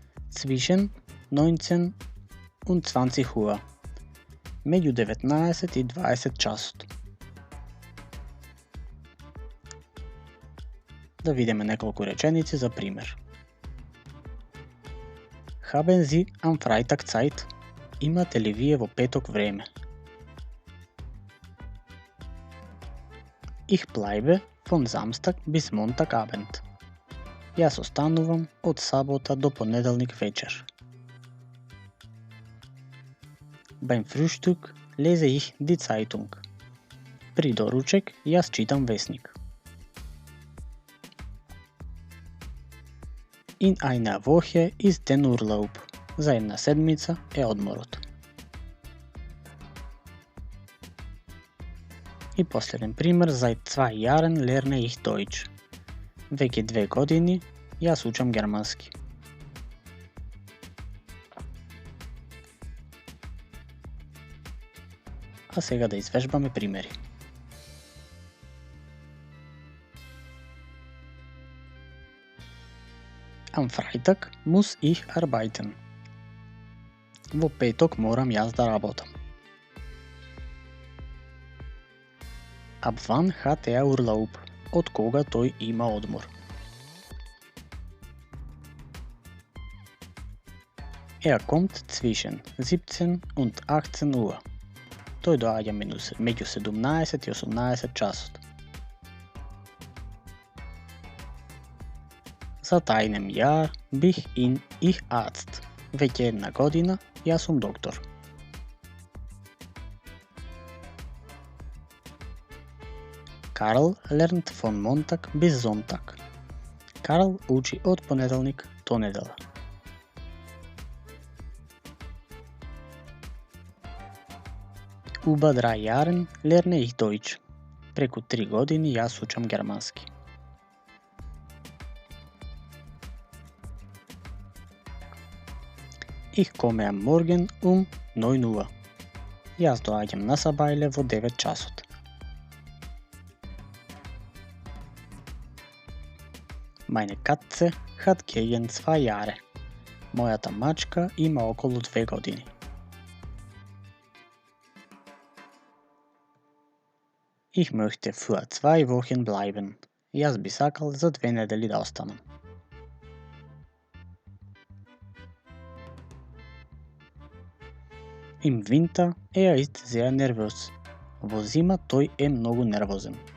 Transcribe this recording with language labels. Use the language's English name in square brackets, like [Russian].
[German] Zwischen 19 und 20 Uhr, [Macedonian] меѓу 19 и 20 часот. Да видиме неколку реченици за пример. [German] Haben Sie am Freitag Zeit? [Macedonian] Имате ли вие во петок време? [German] Ich bleibe von Samstag bis Montagabend. [Macedonian] Јас останувам од сабота до понеделник вечер. [German] Beim Frühstück lese ich die Zeitung. [Macedonian] При доручек јас читам весник. [German] In einer Woche ist den Urlaub. [Macedonian] За една седмица е одморот. И последен пример, [German] seit 2 Jahren lerne ich Deutsch. [Macedonian] Веќе 2 години јас учам германски. А сега да извежбаме примери. [German] Am Freitag muss ich arbeiten. [Macedonian] Во петок морам јас да работам. [German] Ab wann hat er Urlaub? [Macedonian] Од кога тој има одмор? [German] Er kommt zwischen 17 und 18 Uhr. [Macedonian] Тој доаѓа меѓу 17 и 18 часот. [German] Seit einem Jahr bin ich Arzt. [Macedonian] Веќе една година јас сум доктор. [German] Карл lernt von Montag bis Sonntag. [Macedonian] Карл учи од понеделник до недела. [German] Über 3 Jahren lerne ich Deutsch. [Macedonian] Преку 3 години јас учам германски. [German] Ich komme am Morgen um 9 Uhr. [Macedonian] Јас доаѓам на сабајле во 9 часот. [German] Meine Katze hat gegen 2 Jahre. [Macedonian] Мојата мачка има околу 2 години. [German] Ich möchte für 2 Wochen bleiben. [Macedonian] Јас би сакал за 2 недели да останам. [German] Im Winter er ist sehr nervös. [Macedonian] Во зима тој е многу нервозен.